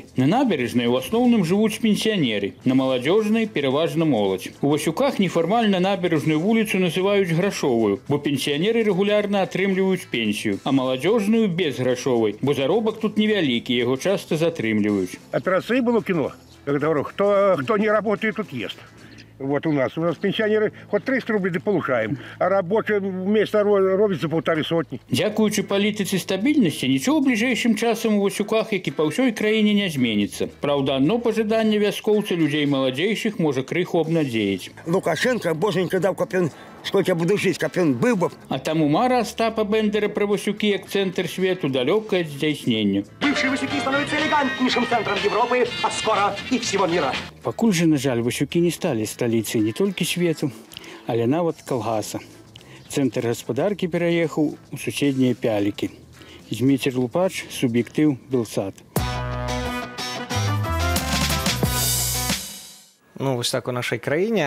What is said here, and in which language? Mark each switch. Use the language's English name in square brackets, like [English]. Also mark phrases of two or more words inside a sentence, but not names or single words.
[Belarusian] На набярэжнай у асноўным жывуць пенсіянеры, на маладзёжнай пераважна моладзь. У Васюках нефармальна набярэжную вуліцу называюць грашовую, бо пенсіянеры рэгулярна атрымліваюць пенсію, а маладзёжную безграшовай, бо заробак тут невялікі, яго часта затрымліваюць. [Russian] От России было кино, как говорю, кто не работает, тут ест. Вот у нас пенсионеры хоть 300 рублей да получаем, а рабочие место робят за 150. [Belarusian] Дзякуючы палітыцы стабільнасці, нічого бліжэйшым часам у Васюках, як і па ўсёй краіне, не зменіцца. Праўда, адно пажаданне вяскоўца людзей маладзейшых можа крыху абнадзеяць. Лукашенко, боженька даў, каб ён, [Russian] сколько я буду [Belarusian] жыць, каб ён быў бы. А таму мара Остапа Бендера пра Васюкі як цэнтр свету далёка ад здзяйснення. [Russian] Бывшие Васюки становятся элегантнейшим центром Европы, а скоро и всего мира. [Belarusian] Пакуль жа, на жаль, Васюкі не сталі сталіцай не толькі свету, але нават калгаса. Цэнтр гаспадаркі пераехаў у суседнія Пялікі. Зміцер Лупач, суб'ектыў, Белсат. Ну, вось так у нашай краіне.